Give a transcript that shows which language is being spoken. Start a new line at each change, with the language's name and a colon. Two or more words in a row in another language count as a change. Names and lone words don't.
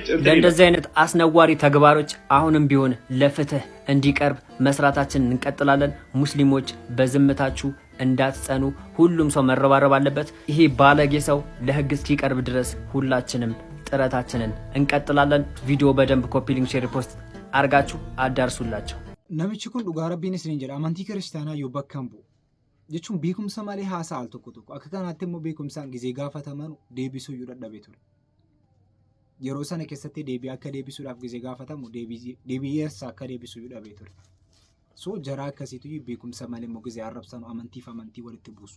Amharic: እንደዚህ አይነት አስነዋሪ ተግባሮች አሁንም ቢሆን ለፍትህ እንዲቀርብ መስራታችንን እንቀጥላለን። ሙስሊሞች በዝምታችሁ እንዳትጸኑ፣ ሁሉም ሰው መረባረብ አለበት። ይሄ ባለጌ ሰው ለህግ እስኪቀርብ ድረስ ሁላችንም ጥረታችንን እንቀጥላለን። ቪዲዮ በደንብ
English: copy link share post
Amharic: አርጋችሁ አዳርሱላቸው።
Oromo: namichi kun dhugaa rabbiin isiniin jedha amantii kiristaanaa yoo bakka hin bu'u jechuun beekumsa malee haasa'a al tokko tokko akka kanaatti immoo beekumsaan gizee gaafataman deebisuu iyyuu dadhabee ture. Yeroo sana keessatti deebii akka deebisuudhaaf gizee gaafatamu deebii eessa akka deebisuu iyyuu dhabee ture. So jara akkasiitu beekumsa malee immoo gizee arrabsanu amantii walitti buusu.